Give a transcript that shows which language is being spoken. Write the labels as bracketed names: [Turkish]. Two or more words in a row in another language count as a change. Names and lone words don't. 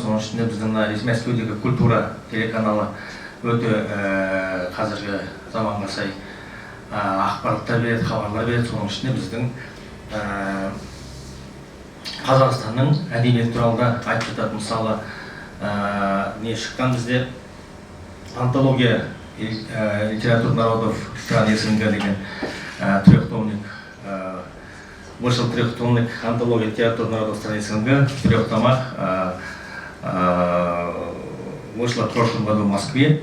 [Kazakh] Оның ішінде біздің Мәскеудегі Культура телеканалы өте қазіргі заманға сай ақпараттар береді, хабарлар береді. Соның ішінде біздің Қазақстанның әдебиеті туралы да айтып жатады. Мысалы, не шыққан бізде [Russian] антология литератур народов стран СНГ [Kazakh] деген трехтомник. [Russian] Вышел трехтомник антология литератур народов стран СНГ в 3 томах. Вышла в прошлом году в Москве.